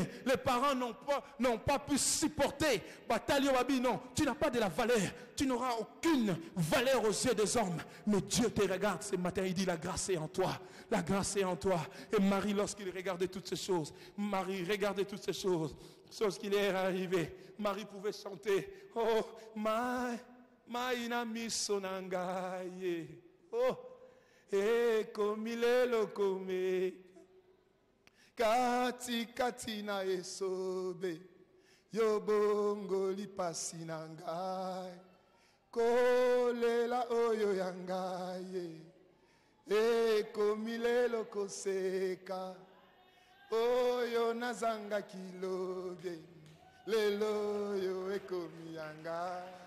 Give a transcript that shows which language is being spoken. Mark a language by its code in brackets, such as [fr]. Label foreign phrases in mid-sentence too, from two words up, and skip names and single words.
[fr] Les parents n'ont pas pu supporter. Non, tu n'as pas de la valeur. Tu n'auras aucune valeur aux yeux des hommes. Mais Dieu te regarde ce matin. Il dit, la grâce est en toi. La grâce est en toi. Et Marie, lorsqu'il regardait toutes ces choses, qu'il est arrivé, Marie pouvait chanter, [ln] oh, maina sonangaye, oh, e komilelo kome, kati na esobe, yobongo lipasi nangai, kolela oyo yangaye, e komilelo koseka, oyo nazanga kilobe, lelo yo ekomi yanga,